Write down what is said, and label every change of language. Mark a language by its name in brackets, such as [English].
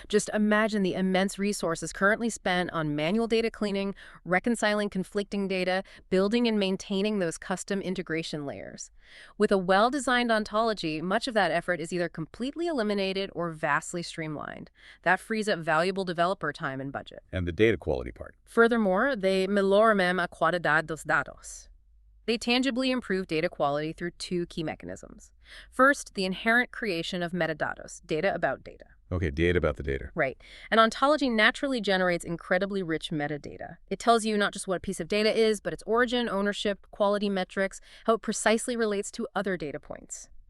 [English] Just imagine the immense resources currently spent on manual data cleaning, reconciling conflicting data, building and maintaining those custom integration layers. With a well-designed ontology, much of that effort is either completely eliminated or vastly streamlined. That frees up valuable developer time and budget. And the data quality part. Furthermore, they [Portuguese] melhorem a qualidade dos dados. [English] They tangibly improve data quality through 2 key mechanisms. First, the inherent creation of metadatos, data about data. Okay, data about the data. Right. An ontology naturally generates incredibly rich metadata. It tells you not just what a piece of data is, but its origin, ownership, quality metrics, how it precisely relates to other data points.